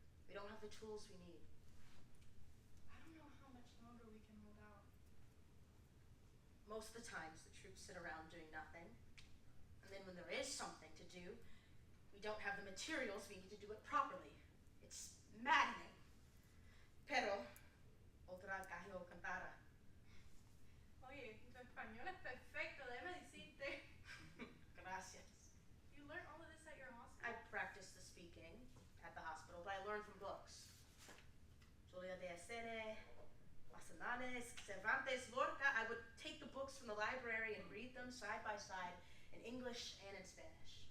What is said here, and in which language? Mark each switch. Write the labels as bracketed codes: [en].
[en] We don't have the tools we need. I don't know how much longer we can hold out. Most of the times, the troops sit around doing nothing. And then when there is something to do, we don't have the materials we need to do it properly. It's maddening. [es] Pero, otra gallo cantara. Oye, tu español es perfecto, déjame decirte. Gracias. [en] You learned all of this at your I hospital? practiced the speaking at the hospital, but I learned from books. Julia de Acere, Masananes, Cervantes, Lorca. I would take the books from the library and read them side by side in English and in Spanish.